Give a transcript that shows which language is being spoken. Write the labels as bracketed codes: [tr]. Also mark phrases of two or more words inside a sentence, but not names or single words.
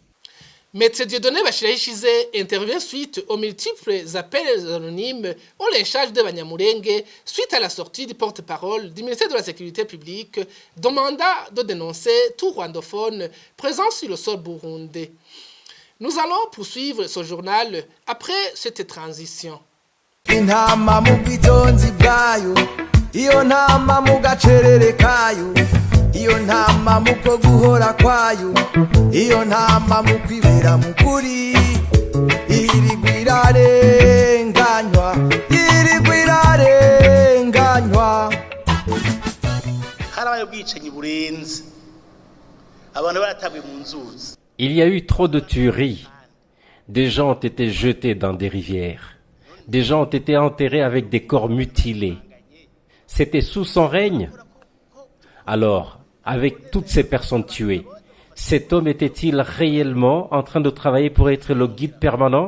[fr] Maître Dieudonné Bashirahishize intervient suite aux multiples appels anonymes au lynchage de Banyamulenge suite à la sortie du porte-parole du ministère de la Sécurité publique demandant de dénoncer tout rwandophone présent sur le sol burundais. Nous allons poursuivre ce journal après cette transition. [rn] Intama mu bwitonzi bwayo iyo ntama mu gacerere kayo iyo ntama mu ko guhora kwayo iyo ntama mu kwibera mu kuri irigwirarenganywa harabaye ubwicanyi burenze abantu baratabwe mu nzuzi. [fr] Il y a eu trop de tueries. Des gens ont été jetés dans des rivières. Des gens ont été enterrés avec des corps mutilés. C'était sous son règne. Alors, avec toutes ces personnes tuées, cet homme était-il réellement en train de travailler pour être le guide permanent?